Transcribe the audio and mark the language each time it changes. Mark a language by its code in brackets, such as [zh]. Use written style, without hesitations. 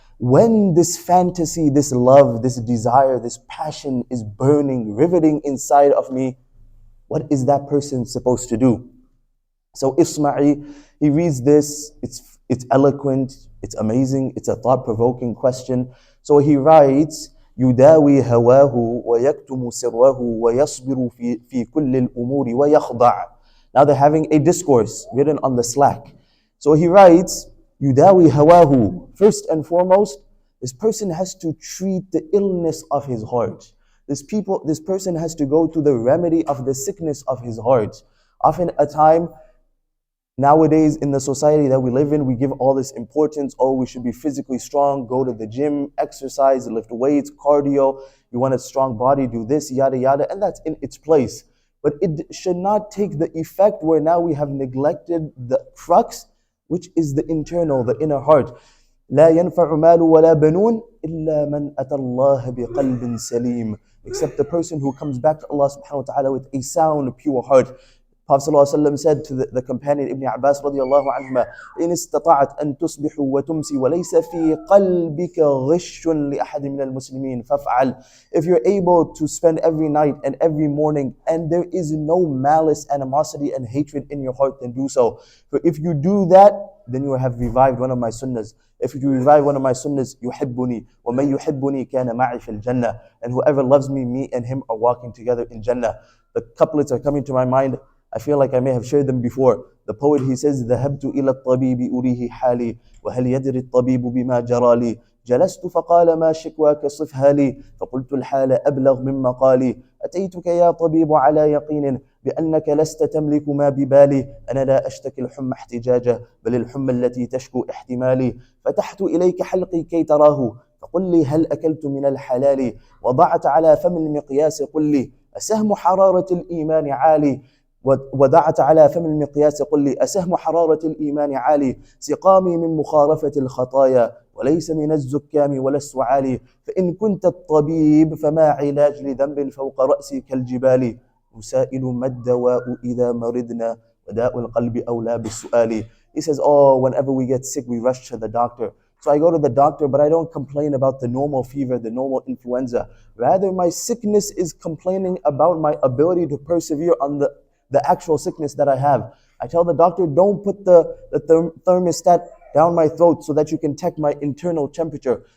[en] When this fantasy, this love, this desire, this passion is burning, riveting inside of me, what is that person supposed to do? So Ismail, he reads this, it's eloquent, it's amazing, it's a thought-provoking question. So he writes, [ar] يُدَاوِي هَوَاهُ وَيَكْتُمُ سِرَّهُ وَيَصْبِرُ فِي كُلِّ الْأُمُورِ وَيَخْضَعُ. [en] Now they're having a discourse written on the slack. So he writes, [ar] يُدَاوِي هَوَاهُ. [en] First and foremost, this person has to treat the illness of his heart. This person has to go to the remedy of the sickness of his heart. Often a time, nowadays in the society that we live in, we give all this importance. Oh, we should be physically strong, go to the gym, exercise, lift weights, cardio. You want a strong body, do this, yada, yada. And that's in its place. But it should not take the effect where now we have neglected the crux, which is the internal, the inner heart. [ar] لا ينفع مال ولا بنون إلا من أتى الله بقلب سليم. [en] Except the person who comes back to Allah subhanahu wa ta'ala with a sound, pure heart. Prophet ﷺ said to the companion Ibn Abbas radiallahu anhuma, [ar] إن استطعت أن تصبح وتمسي وليس في قلبك غش لأحد من المسلمين فافعل. [en] If you're able to spend every night and every morning and there is no malice, animosity and hatred in your heart, then do so. For if you do that, then you have revived one of my sunnahs. If you revive one of my sunnahs, [ar] يُحِبُّنِي وَمَنْ يُحِبُّنِي كَانَ مَعِي فِي الْجَنَّةِ. [en] And whoever loves me, me and him are walking together in Jannah. The couplets are coming to my mind. I feel like I may have shared them before. The poet, he says, [ar] ذهبت إلى الطبيب أريه حالي وهل يدري الطبيب بما جرى لي جلست فقال ما شكواك صفها لي فقلت الحال أبلغ من مقالي أتيتك يا طبيب على يقين بأنك لست تملك ما ببالي أنا لا أشتكي الحمى احتجاجه بل الحمى التي تشكو احتمالي فتحت إليك حلقي كي تراه فقل لي هل أكلت من الحلال وضعت على فم المقياس قل لي أسهم حرارة الإيمان عالي ودعت على فم المقياس قل لي أسهم حرارة الإيمان عالي سقامي من مخارفة الخطايا وليس من الزكام ولا السعال فإن كنت الطبيب فما علاج لذنب فوق رأسي كالجبال مسائل ما الدواء إذا مرضنا وداء القلب أولى بالسؤال. [en] He says, oh, whenever we get sick, we rush to the doctor. So I go to the doctor, but I don't complain about the normal fever, the normal influenza. Rather, my sickness is complaining about my ability to persevere on the actual sickness that I have. I tell the doctor, don't put the thermostat down my throat so that you can check my internal temperature.